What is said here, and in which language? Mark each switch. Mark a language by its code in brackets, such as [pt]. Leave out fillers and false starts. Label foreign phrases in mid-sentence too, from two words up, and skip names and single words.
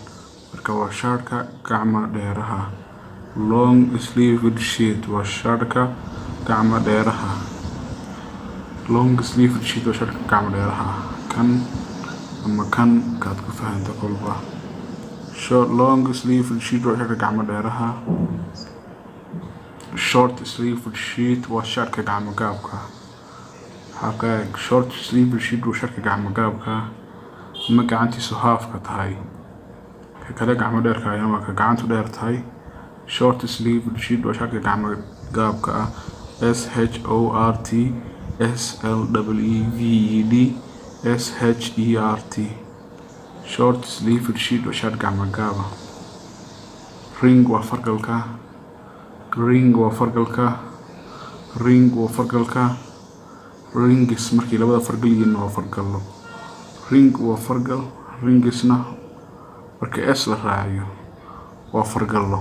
[so] Marka waa shaadhka gacmo dheeraha. [en] Long sleeved shirt [so] waa shaadhka gacmo dheeraha. [en] Long sleeved shirt [so] waa shaadhka gacmo dheeraha. Kan ama kan kaad ku fahanto qolba. [en] Long sleeved shirt [so] waa shaadhka gacmo dheeraha. [en] Short sleeved shirt [so] waa shaadhka gacmo gaabka. [en] Short sleeved shirt [so] waa shaadhka gacmo gaabka ma gacantiisu halfka tahay. ka kale gacmo dheerka ayana waa ka gacantu dheer tahay. [en] Short sleeved shirt [so] waa shaadhka gacmo gaabka ah. [en] SHORT SLEVED SHERT. Short sleeved shirt [so] waa shaadh gacmo gaaba. Ring waa fargalka. Ring waa fargalka. Ring waa fargalka. Ringis markii labada fargal yihiin waa fargallo. Ring waa fargal. Ringisna markii S la raaciyo waa fargallo.